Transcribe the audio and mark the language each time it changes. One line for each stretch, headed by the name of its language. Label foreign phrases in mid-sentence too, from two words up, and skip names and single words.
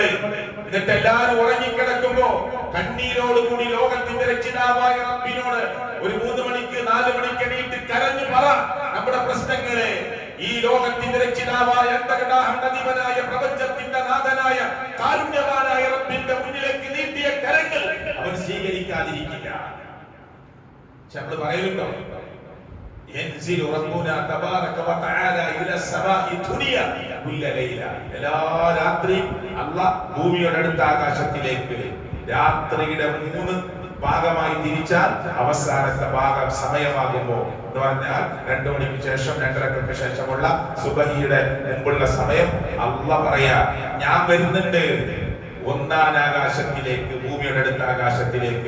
Malayalam: എന്നിട്ട് എല്ലാവരും ഉറങ്ങിക്കിടക്കുമ്പോ കണ്ണീരോടുകൂടി ലോകത്തിന്റെ രക്ഷിതാവായ റബ്ബിനോട് ഒരു 3 മണിക്ക് 4 മണിക്ക് എണീറ്റ് കരഞ്ഞു പറ നമ്മുടെ പ്രശ്നങ്ങളെ. ഈ ലോകത്തിന്റെ രക്ഷിതാവായ അന്തകടാഹനദിവനായ പ്രപഞ്ചത്തിന്റെ നാഥനായ കാരുണ്യവാനായ റബ്ബിന്റെ മുന്നിലേക്ക് നീട്ടിയ കരങ്ങൾ അവൻ സ്വീകരിക്കാതിരിക്കില്ല. നമ്മൾ പറയുന്നുണ്ടോ,
Arabic: ينزل ربنا تبارك وتعالى الى السماء الدنيا كل ليله.
Malayalam: എല്ലാ രാത്രിയും അല്ലാഹ് ഭൂമിയുടെ അടുത്ത ആകാശത്തിലേക്ക് രാത്രിയുടെ 3 ഭാഗമായി തിരിച്ചാൽ അവസാനത്തെ ഭാഗം സമയമാകുമ്പോൾ എന്ന് പറഞ്ഞാൽ 2 മണിക്ക് ശേഷം 2:30 ശേഷമുള്ള സുബഹിയുടെ മുമ്പുള്ള സമയം അല്ലാഹ് പറയാ, ഞാൻ വരുന്നുണ്ട് 1-ാം ആകാശത്തിലേക്ക്, ഭൂമിയുടെ അടുത്ത ആകാശത്തിലേക്ക്.